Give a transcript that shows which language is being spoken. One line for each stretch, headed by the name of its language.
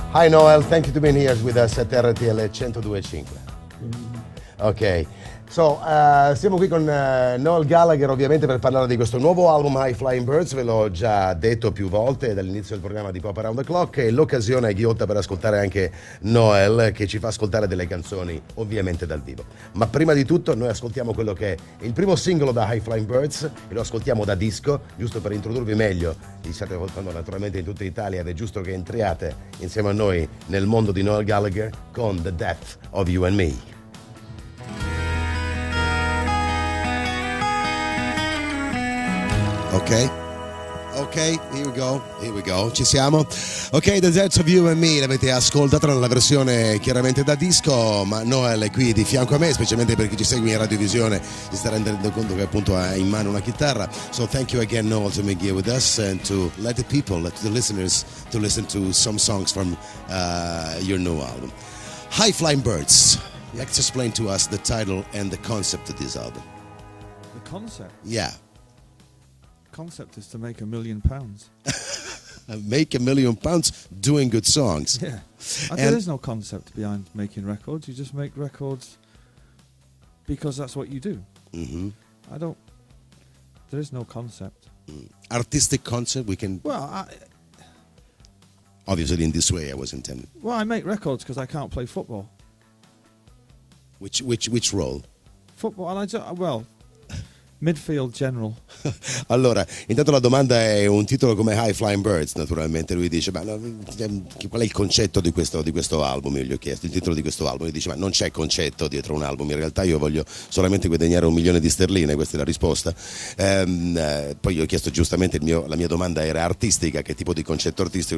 English: Hi Noel, thank you to being here with us at RTL 102.5.
Italian: Ok, siamo qui con Noel Gallagher ovviamente per parlare di questo nuovo album High Flying Birds, ve l'ho già detto più volte dall'inizio del programma di Pop Around the Clock e l'occasione è ghiotta per ascoltare anche Noel che ci fa ascoltare delle canzoni ovviamente dal vivo. Ma prima di tutto noi ascoltiamo quello che è il primo singolo da High Flying Birds e lo ascoltiamo da disco, giusto per introdurvi meglio. Vi state ascoltando naturalmente in tutta Italia ed è giusto che entriate insieme a noi nel mondo di Noel Gallagher con The Death of You and Me. Ok,
English: here we go,
Italian: ci siamo. Ok, The Death of You and Me l'avete ascoltata nella versione chiaramente da disco, ma Noel è qui di fianco a me, specialmente per chi ci segue in radiovisione, si sta rendendo conto che appunto ha in mano una chitarra.
English: So thank you again Noel to be here with us and to let the people, let the listeners to listen to some songs from your new album. High Flying Birds, let's explain to us the title and the concept of this album. The concept? Yeah. Concept is to make £1 million. Make £1 million doing good songs. Yeah. There is no concept behind making records. You just make records because that's what you do. Mm-hmm. There is no concept. Artistic concept, we can... Well, obviously in this way I was intending. Well, I make records because I can't play football. Which role? Football, midfield general.
Italian: Allora, intanto la domanda è un titolo come High Flying Birds, naturalmente. Lui dice, ma qual è il concetto di questo album? Io gli ho chiesto il titolo di questo album. Lui dice, ma non c'è concetto dietro un album. In realtà io voglio solamente guadagnare $1 milione, questa è la risposta. Poi io ho chiesto giustamente, la mia domanda era artistica, che tipo di concetto artistico?